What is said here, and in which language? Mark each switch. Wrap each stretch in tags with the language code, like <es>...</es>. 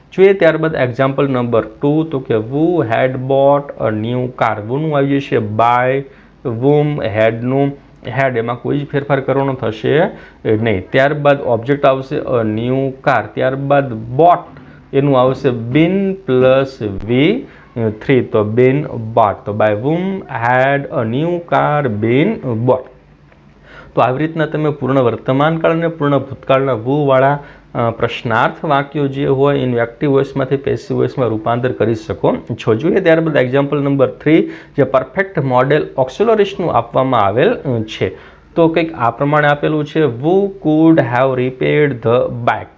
<gu>જોઈએ ત્યારબાદ example number 2 તો કે</gu> <en>Who had bought a new car.</en> <gu>વુનું આવી જશે બાય વુમ હેડનું હેડ એમાં કોઈ જ ફેરફાર કરવાનો થશે નહીં. ત્યારબાદ ઓબ્જેક્ટ આવશે અ ન્યૂ કાર. ત્યારબાદ બોટ એનું આવશે બીન પ્લસ V3, તો બીન બોટ. તો</gu> <en>By whom had a new car been bought.</en> <gu>તો આવી રીતના તમે પૂર્ણ વર્તમાનકાળ અને પૂર્ણ ભૂતકાળના વુ વાળા પ્રશ્નાર્થ વાક્યો જે હોય એનું એક્ટિવ વોઇસમાંથી પેસિવ વોઇસમાં રૂપાંતર કરી શકો છો. જોઈએ ત્યારબાદ એક્ઝામ્પલ નંબર 3 જે પરફેક્ટ મોડેલ ઓક્સિલરીસનું આપવામાં આવેલ છે. તો કંઈક આ પ્રમાણે આપેલું છે,</gu> <en>Who could have repaired the bike.</en>